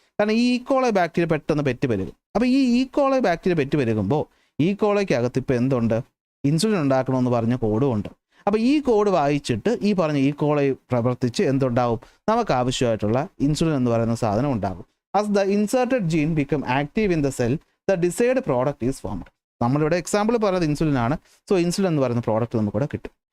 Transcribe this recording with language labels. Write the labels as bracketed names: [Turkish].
[Malayalam] കാരണം ഈ coli bacteria പെട്ടെന്ന് പെറ്റ് പെരുകും. അപ്പോൾ ഈ കോളൈ ബാക്ടീരിയ പെറ്റ് പെരുകുമ്പോൾ ഈ കോളയ്ക്കകത്ത് ഇപ്പോൾ എന്തുണ്ട്, ഇൻസുലിൻ ഉണ്ടാക്കണമെന്ന് പറഞ്ഞ കോഡും ഉണ്ട്. അപ്പോൾ ഈ കോഡ് വായിച്ചിട്ട് ഈ പറഞ്ഞ കോളൈ പ്രവർത്തിച്ച് എന്തുണ്ടാവും, നമുക്ക് ആവശ്യമായിട്ടുള്ള ഇൻസുലിൻ എന്ന് പറയുന്ന സാധനം ഉണ്ടാകും. [English] As the inserted gene become active in the cell, the desired product is formed. [Malayalam] നമ്മളിവിടെ എക്സാമ്പിൾ പറയുന്നത് ഇൻസുലിൻ ആണ്. സോ ഇൻസുലിൻ എന്ന് പറയുന്ന പ്രോഡക്റ്റ് നമുക്കിവിടെ കിട്ടും.